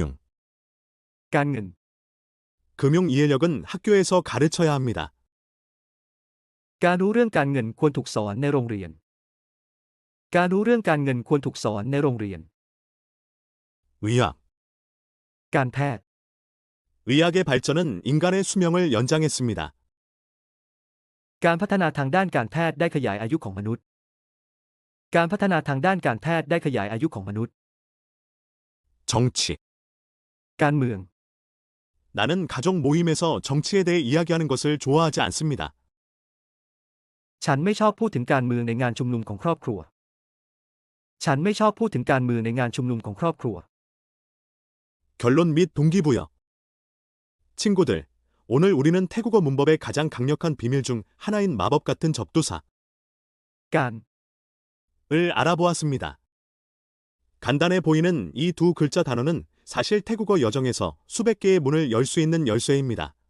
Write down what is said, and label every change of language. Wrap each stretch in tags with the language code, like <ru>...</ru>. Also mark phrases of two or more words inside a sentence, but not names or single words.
<ko>การเงิน 금융 이해력은 학교에서 가르쳐야 합니다.</ko> <th>การรู้เรื่องการเงินควรถูกสอนในโรงเรียน การรู้เรื่องการเงินควรถูกสอนในโรงเรียน</th> <ko>의학. การแพทย์ 의학의 발전은 인간의 수명을 연장했습니다.</ko> <th>การพัฒนาทางด้านการแพทย์ได้ขยายอายุของมนุษย์ การพัฒนาทางด้านการแพทย์ได้ขยายอายุของมนุษย์</th> <ko>정치. การเมือง 나는 가족 모임에서 정치에 대해 이야기하는 것을 좋아하지 않습니다.</ko> <th>ฉันไม่ชอบพูดถึงการเมืองในงานชุมนุมของครอบครัว ฉันไม่ชอบพูดถึงการเมืองในงานชุมนุมของครอบครัว</th> <ko>결론 및 동기부여. 친구들, 오늘 우리는 태국어 문법의 가장 강력한 비밀 중 하나인 마법 같은 접두사 การ 을 알아보았습니다. 간단해 보이는 이 두 글자 단어는 사실 태국어 여정에서 수백 개의 문을 열 수 있는 열쇠입니다.</ko>